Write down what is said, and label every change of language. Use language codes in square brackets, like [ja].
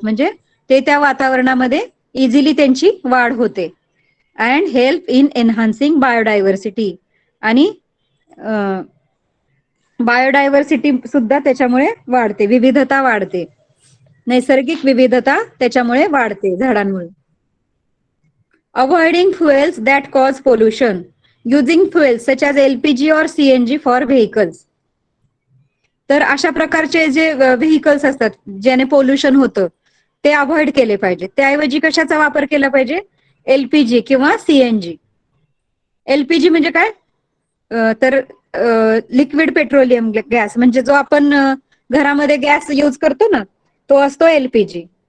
[mr] म्हणजे ते त्या वातावरणामध्ये इझिली त्यांची वाढ होते. [en] And help in enhancing biodiversity. [mr] आणि बायोडायव्हर्सिटी सुद्धा त्याच्यामुळे वाढते, विविधता वाढते, नैसर्गिक विविधता त्याच्यामुळे वाढते झाडांमुळे. [en] Avoiding fuels that cause pollution. Using fuels such as LPG or CNG for vehicles. [mr] तर अशा प्रकारचे जे व्हेकल्स असतात ज्याने पोल्युशन होतं ते अवॉइड केले पाहिजे. त्याऐवजी कशाचा वापर केला पाहिजे, एलपीजी किंवा सीएनजी. एलपीजी म्हणजे काय, तर लिक्विड पेट्रोलियम गॅस, म्हणजे जो आपण घरामध्ये गॅस यूज करतो ना, तो असतो एलपीजी.